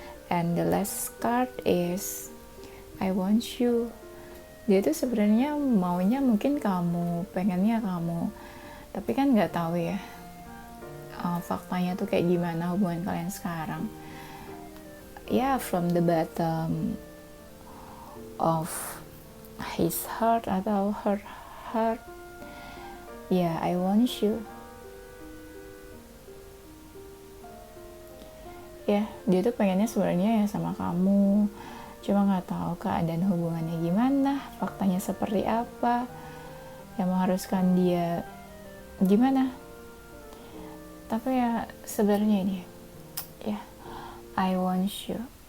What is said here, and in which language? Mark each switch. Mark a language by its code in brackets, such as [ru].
[en] And the last card is I want you. [id] Dia tuh sebenarnya maunya mungkin kamu, pengennya kamu, tapi kan nggak tahu ya faktanya tuh kayak gimana hubungan kalian sekarang. [en] Ya, from the bottom of his heart atau her heart, ya, I want you. [id] Ya, dia tuh pengennya sebenarnya ya sama kamu, cuma nggak tahu keadaan hubungannya gimana, faktanya seperti apa, yang mengharuskan dia gimana. Tapi ya sebenarnya ini, ya, [en] I want you.